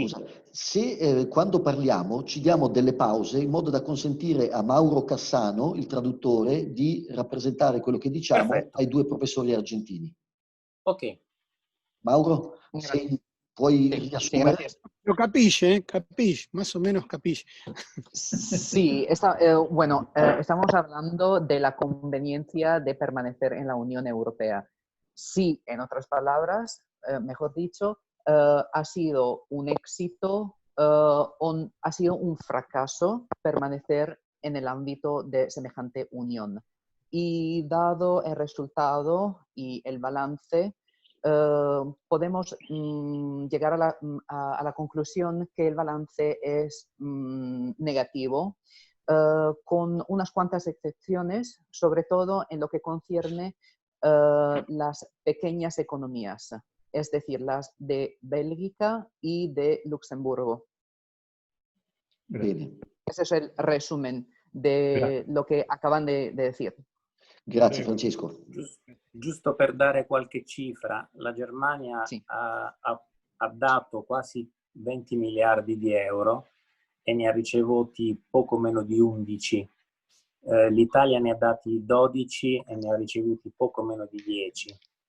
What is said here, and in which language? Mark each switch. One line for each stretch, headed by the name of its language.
Italian: scusa, se quando parliamo ci diamo delle pause in modo da consentire a Mauro Cassano, il traduttore, di rappresentare quello che diciamo. Perfetto. Ai due professori argentini. Ok. Mauro, se puoi riassumere?
Spanish: ¿Lo
Italian: capisce? Capisce,
Spanish: más o menos capisce. Sí, bueno, estamos hablando de la conveniencia de permanecer en la Unión Europea. Sí, en otras palabras, mejor dicho, ha sido un éxito, ha sido un fracaso permanecer en el ámbito de semejante unión. Y dado el resultado y el balance, podemos llegar a la conclusión que el balance es negativo, con unas cuantas excepciones, sobre todo en lo que concierne las pequeñas economías, es decir, las de Bélgica y de Luxemburgo.
Italian: Bene.
Spanish: Ese es el resumen de lo que acaban de decir.
Italian: Grazie Francesco. Giusto per dare qualche cifra, la Germania sì. ha dato quasi 20 miliardi di euro e ne ha ricevuti poco meno di 11. L'Italia ne ha dati 12 e ne ha ricevuti poco meno di 10.